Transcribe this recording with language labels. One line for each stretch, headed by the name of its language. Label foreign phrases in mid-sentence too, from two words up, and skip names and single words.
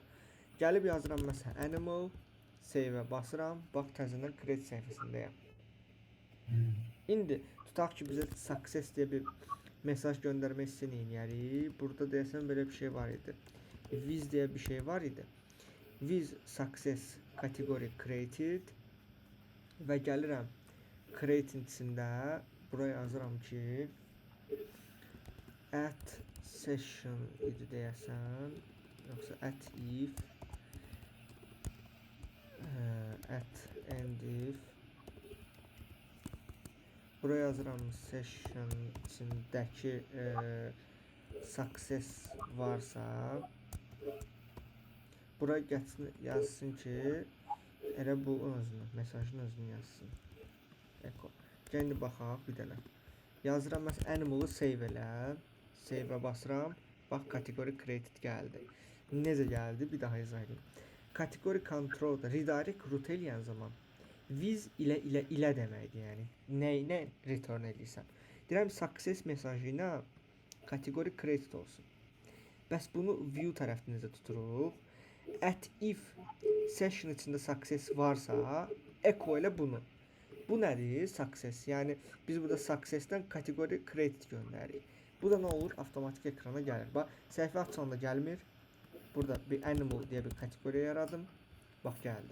Azerbaijani: Gəlib yazıram məsələn animal, save-ə basıram. Bax təzədən create səhifəsindəyəm. İndi tutaq ki, bizə success deyə bir mesaj göndərmək istəyərik. Burada deyəsən belə bir şey var idi. With deyə bir şey var idi.
English: With success category created
Azerbaijani: və gəlirəm create içində buraya yazıram ki
English: at session
Azerbaijani: idi deyəsən, yoxsa
English: at if at end if
Azerbaijani: buraya yazıram session içindəki success varsa buraya gəlsin, yazsın ki elə bu özünü, mesajın özünü yazsın. Eko. Gəlin baxaq bir dənə. Yazıram məsələn animal-ı save elə. Save-ə basıram. Bax kateqori created gəldi. Necə gəldi? Bir daha izah edeyim. Kateqori control-da
English: redirect root
Azerbaijani: eləyən zaman with ilə deməkdir, yəni. Nə return edirsən. Deyirəm success mesajı ilə kateqori created olsun. Bəs bunu view tərəfinizdə tuturuq.
English: At if
Azerbaijani: session içində success varsa echo elə bunu. Bu nədir? Success. Yəni biz burada success-dən kateqori created göndəririk. Bu da nə olur? Avtomatik ekrana gəlir. Bax, səhifə açanda gəlmir. Burada bir animal deyə bir kateqori yaradım. Bax, gəldi.